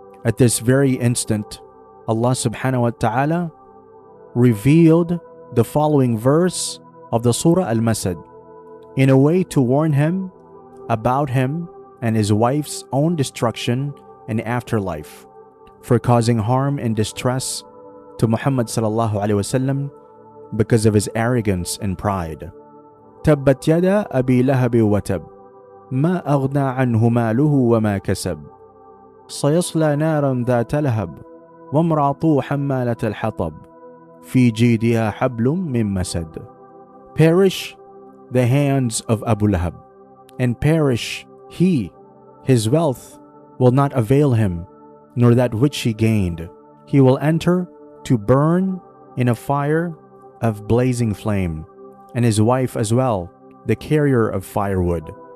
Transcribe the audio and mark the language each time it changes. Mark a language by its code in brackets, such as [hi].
[en] At this very instant, Allah subhanahu wa ta'ala revealed the following verse of the Surah Al-Masad in a way to warn him about him and his wife's own destruction in afterlife for causing harm and distress to Muhammad sallallahu alaihi wasallam because of his arrogance and pride. [ar] تبت يدا أبي لهب وتب ما أغنى عنه ماله وما كسب سيصلى نارا ذات لهب وامرأته حمالة الحطب في جيدها حبل من مسد. [en] Perish the hands of Abu Lahab, and perish his wealth will not avail him, nor that which he gained. He will enter to burn in a fire of blazing flame, and his wife as well, the carrier of firewood.